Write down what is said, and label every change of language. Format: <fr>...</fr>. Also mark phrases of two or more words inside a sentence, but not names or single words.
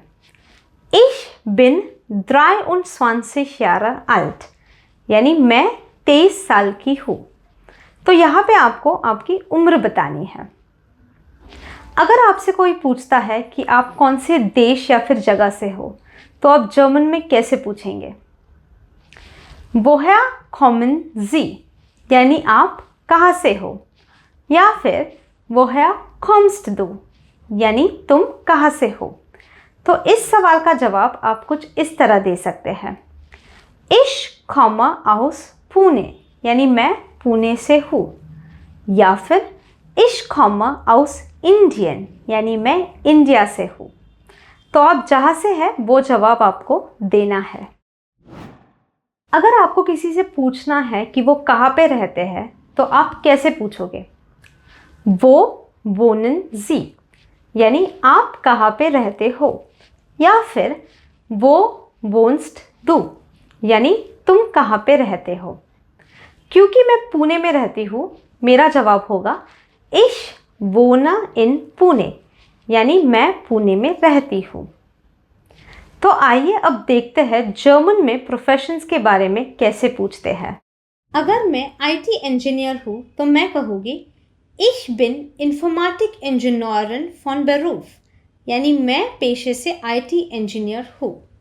<de>Ich bin 23 Jahre alt,</de> <hi>यानी मैं 23 साल की हूँ। तो यहाँ पे आपको आपकी उम्र बतानी है। अगर आपसे कोई पूछता है कि आप कौन से देश या फिर जगह से हो, तो आप जर्मन में कैसे पूछेंगे?</hi> <de>Woher kommen Sie,</de> <hi>यानी आप कहाँ से हो, या फिर</hi> <de>Woher kommst du,</de> <hi>यानी तुम कहाँ से हो। तो इस सवाल का जवाब आप कुछ इस तरह दे सकते हैं।</hi> <de>Ich komme aus Pune,</de> <hi>यानी मैं पुणे से हूँ, या फिर</hi> <de>Ich komme aus Indien,</de> <hi>यानी मैं इंडिया से हूँ। तो आप जहाँ से है वो जवाब आपको देना है। अगर आपको किसी से पूछना है कि वो कहाँ पे रहते हैं तो आप कैसे पूछोगे?</hi> <de>Wo wohnen Sie,</de> <hi>यानी आप कहाँ पे रहते हो, या फिर</hi> <de>Wo wohnst du,</de> <hi>यानी तुम कहाँ पे रहते हो। क्योंकि मैं पुणे में रहती हूँ, मेरा जवाब होगा</hi> <de>Ich wohne in पुणे,</de> <hi>यानी मैं पुणे में रहती हूँ। तो आइए अब देखते हैं जर्मन में प्रोफेशंस के बारे में कैसे पूछते हैं। अगर मैं आईटी इंजीनियर हूँ तो मैं कहूँगी</hi> <de>Ich bin Informatik-Ingenieurin von Beruf,</de> <hi>यानी मैं पेशे से</hi> <en>IT engineer</en> <hi>हूँ।</hi>